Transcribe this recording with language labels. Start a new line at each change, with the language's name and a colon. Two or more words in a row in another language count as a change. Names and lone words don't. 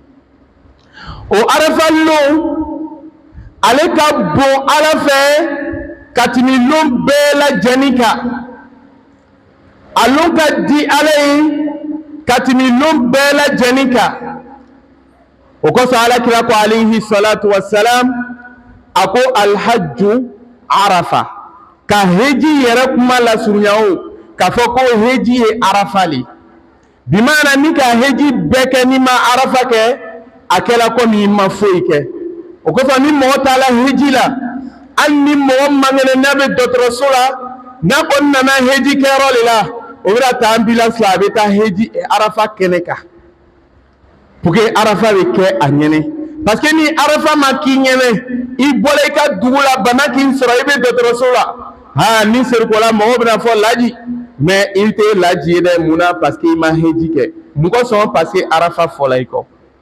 Bambara: o arafa lon ale ka bon Ala fɛ ka tɛmɛ lon bɛɛ lajɛlen kan a lon ka di Ala ye ka tɛmɛ lon bɛɛ lajɛlen kan o kosɔn Alakira ko
Arabic: عليه الصلاة والسلام
Bambara: a ko
Arabic: الحج عرفة
Bambara: ka heji yɛrɛ kuma lasurunya o k'a fɔ ko heji ye arafa le bi maana ni ka heji bɛɛ kɛ ni ma arafa kɛ a kɛla komi i ma foyi kɛ o kosɔn ni mɔgɔ taala heji la hali ni mɔgɔ mangɛnɛ n'a bɛ dɔgɔtɔrɔso la n'a kɔni nana heji kɛyɔrɔ de la o bɛna taa ambulance la a bɛ taa heji arafa kɛnɛ kan
French: pour que
Bambara: arafa bɛ kɛ a ɲɛnɛ
French: parce que
Bambara: ni arafa ma k'i ɲɛnɛ i bɔra i ka dugu la bana k'i sɔrɔ i bɛ dɔgɔtɔrɔso la ni serikola mɔgɔw bɛna fɔ laji mais i tɛ laji ye dɛ munna
French: parce que
Bambara: i ma heji kɛ mun kosɔn
French: parce que
Bambara: arafa fɔla i kɔ